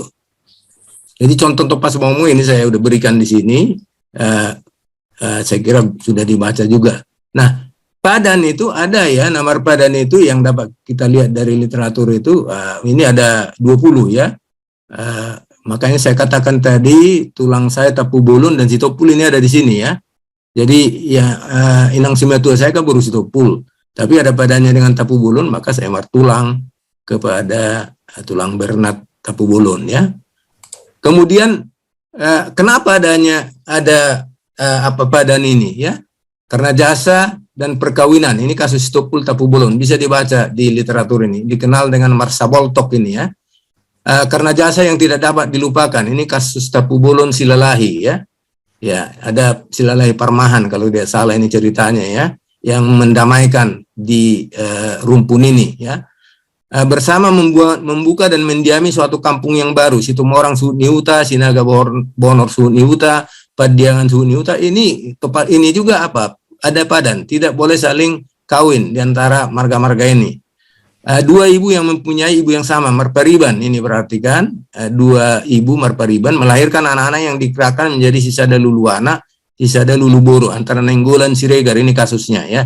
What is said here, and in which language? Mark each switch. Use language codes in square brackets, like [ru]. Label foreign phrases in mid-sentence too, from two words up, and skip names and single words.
[id] Jadi contoh topas bongbong ini saya udah berikan di sini, saya kira sudah dibaca juga. Nah, padan itu ada, ya, nama padan itu yang dapat kita lihat dari literatur itu, ini ada 20, ya. Makanya saya katakan tadi tulang saya tapu bolon dan sitopul ini ada di sini, ya. Jadi ya [bbc] inang simatua [id] saya kan baru sitopul, tapi ada padannya dengan tapu bolon, maka saya martulang kepada tulang bernat tapu bolon, ya. Kemudian kenapa ada padan ini, ya? Karena jasa dan perkawinan. Ini kasus sitopul tapu bolon, bisa dibaca di literatur ini, dikenal dengan Marsaboltok ini, ya. Karena jasa yang tidak dapat dilupakan, ini kasus tapu bolon Silalahi, ya. Ya, ada Silalahi Parmahan kalau tidak salah ini ceritanya, ya, yang mendamaikan di rumpun ini, ya. Bersama membuka dan mendiami suatu kampung yang baru, [bbc] Situmorang Suhut Niuta, Sinaga Bonor Suhut Niuta, Padiangan Suhut Niuta. [id] Ini juga apa? Ada padan, tidak boleh saling kawin di antara marga-marga ini. 2 ibu yang mempunyai ibu yang sama, Marpariban, ini berarti kan 2 ibu Marpariban melahirkan anak-anak yang dikerahkan menjadi [bbc] Sisada Luluana, Sisada Luluboro, [id] antara Nenggolan Siregar, ini kasusnya, ya.